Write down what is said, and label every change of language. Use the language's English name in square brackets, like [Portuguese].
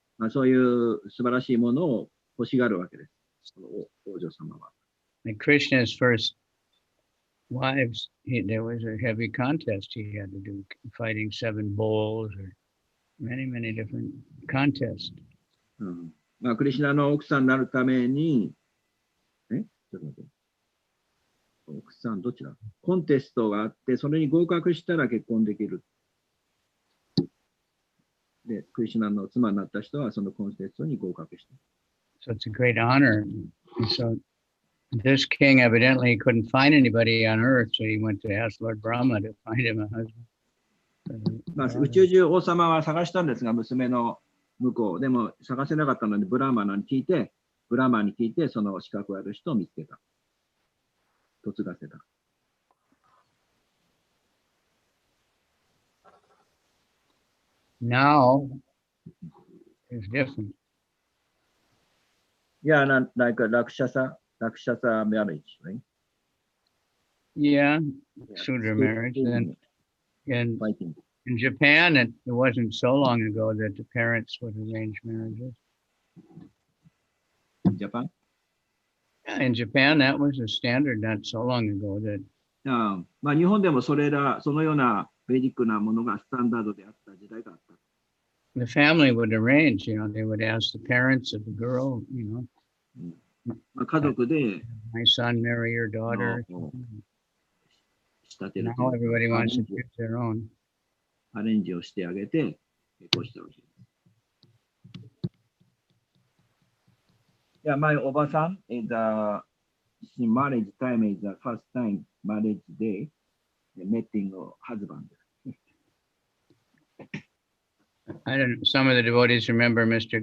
[Japanese] そういう素晴らしいものを欲しがるわけです。王女様は。 [English] And Krishna's first wives, there was a heavy contest he had to do, fighting 7 bulls or many, many different contests. [Japanese] クリシュナの奥さんになるために、ちょっと待って。奥さんどちら？コンテストがあって、それに合格したら結婚できる。で、クリシュナの妻になった人はそのコンテストに合格した。 [English] So it's a great honor. And so this king evidently couldn't find anybody on earth, so he went to ask Lord Brahma to find him a husband. [Japanese] 宇宙中王様は探したんですが、娘の向こう。でも探せなかったので、ブラーマに聞いて、その資格ある人を見つけた。嫁がせた。 [English] Now it's different. Yeah, like a Rakshasa marriage, right? Yeah, Sudra marriage. And in Japan, it wasn't so long ago that the parents would arrange marriages. In Japan? Yeah, in Japan, that was a standard not so long ago. That [Japanese] 日本でもそのようなベーディックなものがスタンダードであった時代があった。 [English] The family would arrange, they would ask the parents of the girl, [Japanese] 家族で [English] my son marry your daughter. Now everybody wants to choose their own. [Japanese] アレンジをしてあげて結婚したわけです。 [English] Yeah, my Oba-san is marriage time is the first time marriage day, the meeting of husband. I don't know. Some of the devotees remember Mr.